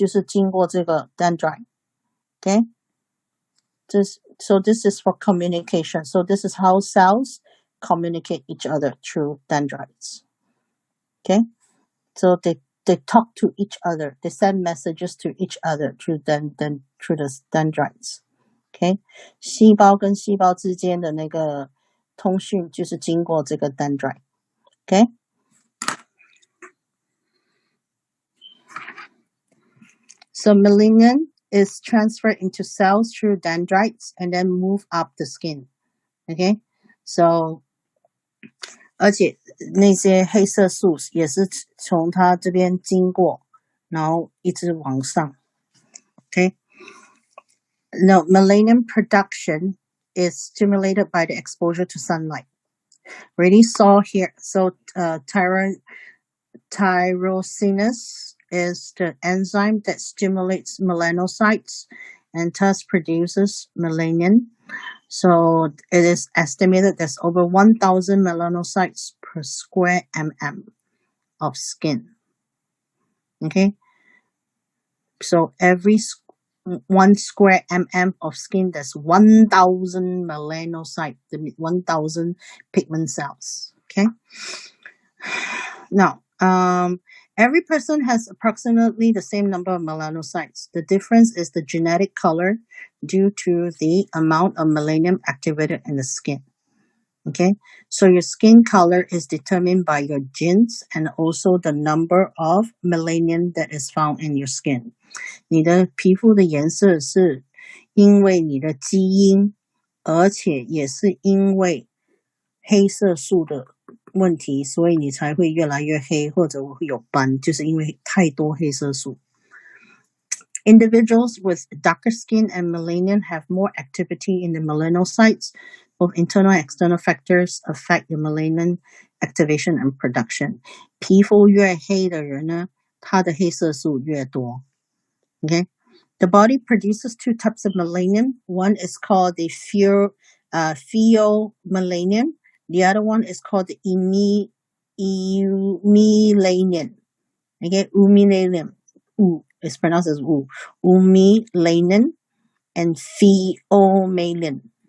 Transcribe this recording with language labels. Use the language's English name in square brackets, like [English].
[Chinese] 就是经过这个 [English] dendrite。Okay, so this is for communication. So this is how cells communicate each other through dendrites. Okay, so they talk to each other. They send messages to each other through the dendrites. [Chinese] Okay, 细胞跟细胞之间的那个通讯就是经过这个 dendrite. [English] Okay. So melanin is transferred into cells through dendrites and then move up the skin. Okay, so [Chinese] 而且那些黑色素也是从它这边经过，然后一直往上。 [English] Okay, now melanin production is stimulated by the exposure to sunlight. Already saw here. So tyrosinase is the enzyme that stimulates melanocytes and thus produces melanin. So it is estimated there's over 1,000 melanocytes per square mm of skin. Okay, so every 1 square mm of skin, there's 1,000 melanocytes, 1,000 pigment cells. Okay, now every person has approximately the same number of melanocytes. The difference is the genetic color due to the amount of melanin activated in the skin. Okay, so your skin color is determined by your genes and also the number of melanin that is found in your skin. [Chinese] 你的皮肤的颜色是因为你的基因，而且也是因为黑色素的问题，所以你才会越来越黑或者会有斑，就是因为太多黑色素。 [English] Individuals with darker skin and melanin have more activity in the melanocytes. Both internal and external factors affect the melanin activation and production. [Chinese] 皮肤越黑的人呢，他的黑色素越多。 [English] Okay, the body produces 2 types of melanin. One is called the pheomelanin. The other one is called the eumelanin. Okay, eumelanin. It's pronounced as eumelanin and pheomelanin.